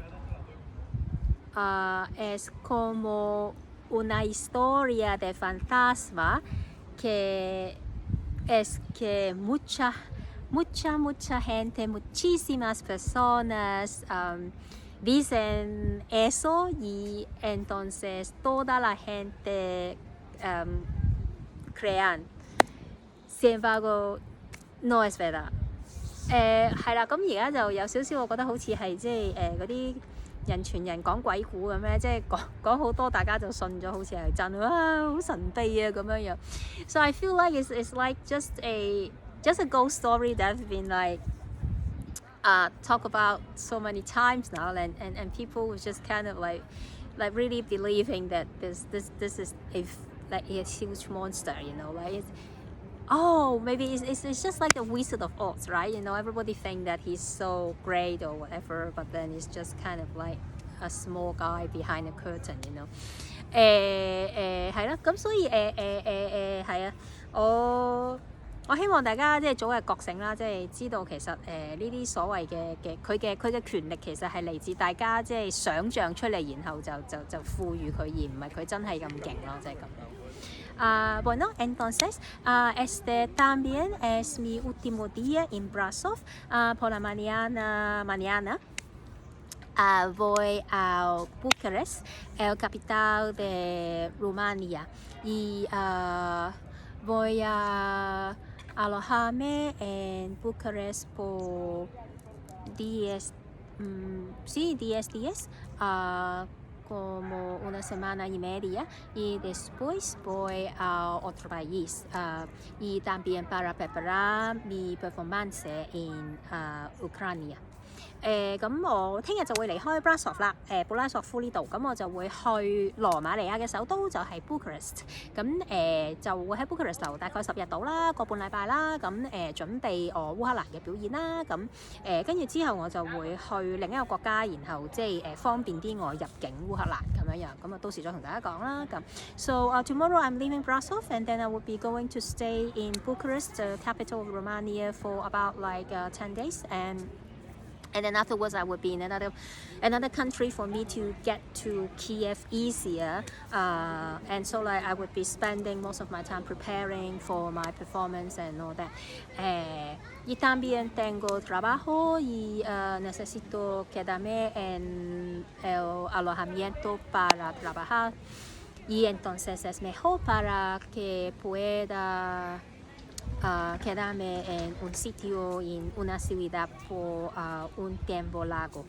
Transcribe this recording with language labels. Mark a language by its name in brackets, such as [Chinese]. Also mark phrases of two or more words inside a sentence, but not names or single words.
[Spanish] es como una historia de fantasma que es que mucha gente, muchísimas personas dicen eso y entonces toda la gente crean. Sin embargo, no es verdad. [Cantonese] 係啦，咁而家就有少少，我覺得好似係即係嗰啲人傳人講鬼故咁咧，即係講好多，大家就信咗，好似係真好神秘啊咁樣樣。 [English] So I feel like it's like just a ghost story that's been like talked about so many times now, and people was just kind of like really believing that this is like a huge monster, you know, like maybe it's just like the Wizard of Oz, right? You know, everybody think that he's so great or whatever, but then it's just kind of like a small guy behind the curtain, you know. [Cantonese] 係啦，咁所以係啊，我希望大家即係早日覺醒啦，即係知道其實呢啲所謂嘅佢嘅權力其實係嚟自大家即係想像出嚟，然後就賦予佢，而唔係佢真係咁勁咯，即係咁樣。 [Spanish] Bueno, entonces, también es mi último día en Brasov. Por la mañana voy a Bucarest, el capital de Rumania, y voy a alojarme en Bucarest por 10 días. Como una semana y media, y después voy a otro país y también para preparar mi performance en Ucrania. [Cantonese] 咁我聽日就會離開 Brasov 啦，布拉索夫呢度，咁我就會去羅馬尼亞嘅首都就係 Bucharest，咁就會喺 Bucharest 留大概10日到啦，個半禮拜啦，咁準備我烏克蘭嘅表演啦，咁跟住之後我就會去另一個國家，然後即係方便啲我入境烏克蘭咁樣，咁啊到時再同大家講啦，咁 [English] So tomorrow I'm leaving Brasov and then I will be going to stay in Bucharest, the capital of Romania, for about like 10 days and then afterwards I would be in another country for me to get to Kiev easier, and so like I would be spending most of my time preparing for my performance and all that. [Spanish] Y también tengo trabajo y necesito quedarme en el alojamiento para trabajar y entonces es mejor para que pueda quedarme en un sitio en una ciudad por un tiempo largo。